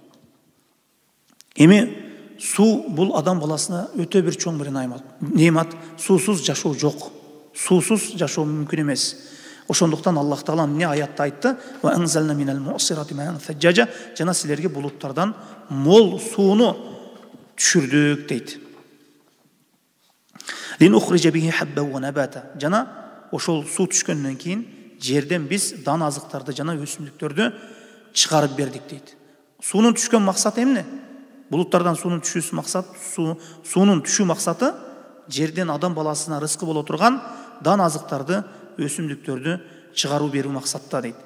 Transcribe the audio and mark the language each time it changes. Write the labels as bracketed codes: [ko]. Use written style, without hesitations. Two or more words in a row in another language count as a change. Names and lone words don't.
[ky] Эми суу бул адам баласына өтө бир чоң бир неемат. Суусуз жашоо жок. Суусуз жашоо мүмкүн эмес. Ошондуктан Аллах Таала эмне аятта айтты? [ar] وأنزلنا من المعصرات ماء ثجاجا. [ky] Жана силерге булуттардан мол сууну түшүрдүк дейт. [ar] لنخرج به حبا ونباتا. [ky] Жана ошол суу түшкөндөн кийин жерден биз дан азыктарды жана өсүмдүктөрдү чыгарып бердик дейт. Суунун түшкөн максаты эмне? Булуттардан суунун түшүүсү максат, суунун түшүү максаты жерден адам баласына рызкы боло турган дан азыктарды, өсүмдүктөрдү чыгаруу берүү максатта дейт.